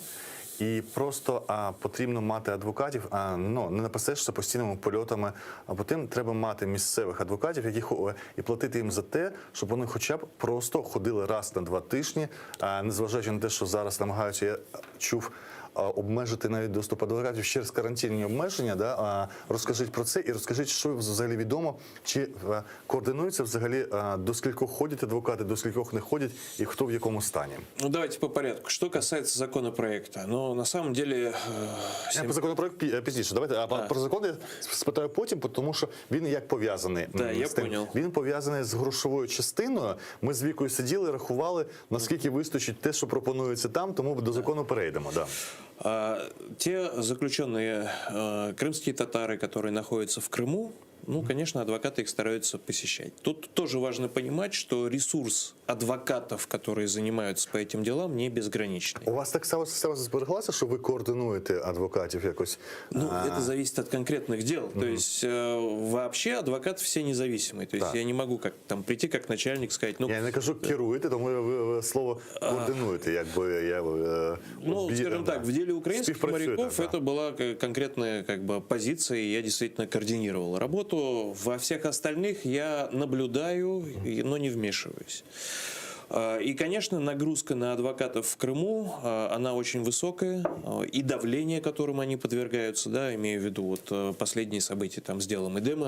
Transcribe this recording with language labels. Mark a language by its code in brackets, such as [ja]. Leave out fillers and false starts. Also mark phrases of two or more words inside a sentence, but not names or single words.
[uk] І просто потрібно мати адвокатів, не напасешся постійними польотами, а потім треба мати місцевих адвокатів, і платити їм за те, щоб вони хоча б просто ходили раз на 2 тижні, незважаючи на те, що зараз намагаються, я чув, обмежити навіть доступ адвокатів через карантинні обмеження. [ru] Да? [uk] Розкажіть про це і розкажіть, що взагалі відомо, чи координується взагалі, до скількох ходять адвокати, до скількох не ходять, і хто в якому стані. [ru] Ну, давайте по порядку. Что касается законопроекта, ну, на самом деле... [uk] Я про законопроект пізніше. Давайте про закон я спитаю потім, тому що він як пов'язаний [ru] Да, я [uk] з тим. [ru] понял. [uk] Він пов'язаний з грошовою частиною. Ми з Вікою сиділи, рахували, наскільки вистачить те, що пропонується там, тому до закону перейдемо. [ru] Да. Те заключенные крымские татары, которые находятся в Крыму, ну, конечно, адвокаты их стараются посещать. Тут тоже важно понимать, что ресурс адвокатов, которые занимаются по этим делам, не безграничный. [uk] У вас так само збереглося, що ви координуєте адвокатів якось? [ru] Ну, это зависит от конкретных дел. То есть вообще адвокаты все независимые. То есть Да. я не могу как там прийти как начальник сказать, ну, [uk] Я не кажу керуєте, тому ви слово координуєте, якби [ru] ну, скажем так, в деле украинских [uk] Співпрацюєте, [ru] моряков да. это была конкретная как бы позиция, и я действительно координировал работу. Во всех остальных я наблюдаю, но не вмешиваюсь. И, конечно, нагрузка на адвокатов в Крыму, она очень высокая, и давление, которым они подвергаются, да, имею в виду вот последние события там с делом Эдема,